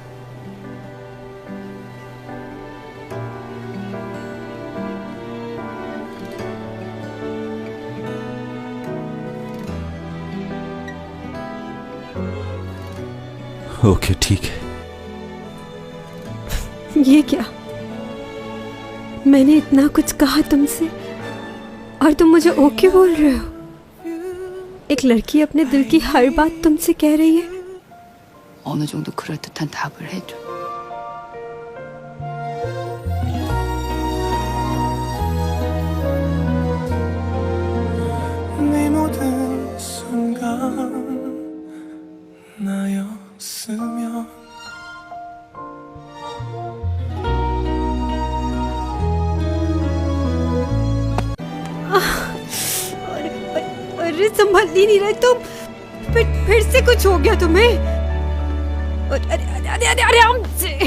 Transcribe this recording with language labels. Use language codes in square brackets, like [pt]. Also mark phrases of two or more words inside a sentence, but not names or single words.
[hi] ओके ठीक है। ये क्या? मैंने इतना कुछ कहा तुमसे और तुम मुझे ओके बोल रहे हो? एक लड़की अपने दिल की हर बात तुमसे कह रही है। [ko] 어느 정도 그럴듯한 답을 해줘. 네 모든 순간 나였으면 [hi] अरे संभल ही नहीं रहे तुम। फिर से कुछ हो गया तुम्हें? आराम से।